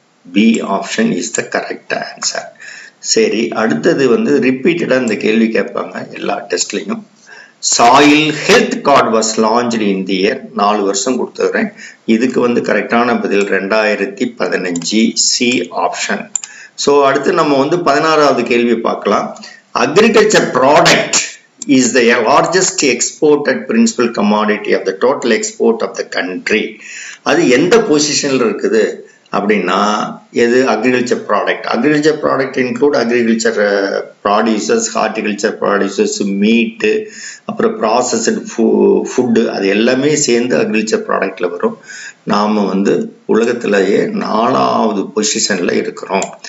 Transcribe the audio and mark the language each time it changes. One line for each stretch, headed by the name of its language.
English: B option is the correct answer.
Tamil: சரி, அடுத்தது வந்து ரிப்பீட்டடா இந்த கேள்வி கேட்பாங்க எல்லா டெஸ்ட்லையும்.
English: soil health card was launched in the year,
Tamil: 4 வருஷம் கொடுத்துக்கிறேன். இதுக்கு வந்து கரெக்டான பதில் 2015 சி ஆப்ஷன். ஸோ அடுத்து நம்ம வந்து 16வது கேள்வி பார்க்கலாம்.
English: Agriculture product is the largest exported principal commodity of the total export of the country.
Tamil: அது எந்த பொசிஷன்ல இருக்குது அப்படின்னா எது agriculture product include agriculture ப்ராடியூசர்ஸ், horticulture ப்ராடியூசர்ஸ், மீட்டு, அப்புறம் ப்ராசஸ்டு ஃபுட்டு, அது எல்லாமே சேர்ந்து அக்ரிகல்ச்சர் ப்ராடக்ட்ல வரும். நாம் வந்து உலகத்திலேயே 4வது பொசிஷன்ல இருக்கிறோம்.